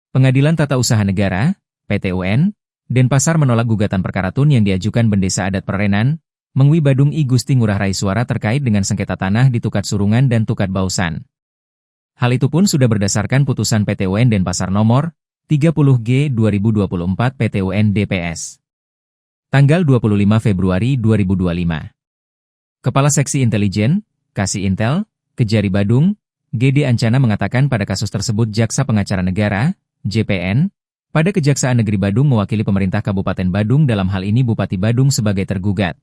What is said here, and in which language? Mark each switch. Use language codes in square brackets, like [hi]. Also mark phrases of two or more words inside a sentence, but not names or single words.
[id] Pengadilan Tata Usaha Negara, PT UN, Denpasar menolak gugatan perkara TUN yang diajukan Bendesa Adat Perenan, Mengwi Badung I Gusti Ngurah Rai Suara terkait dengan sengketa tanah di Tukat Surungan dan Tukat Bausan. Hal itu pun sudah berdasarkan putusan PT UN Denpasar nomor 30G 2024 PT UN DPS. Tanggal 25 Februari 2025. Kepala Seksi Intelijen, Kasih Intel, Kejari Badung, GD Ancana mengatakan pada kasus tersebut Jaksa Pengacara Negara, JPN, pada Kejaksaan Negeri Badung mewakili pemerintah Kabupaten Badung dalam hal ini Bupati Badung sebagai tergugat.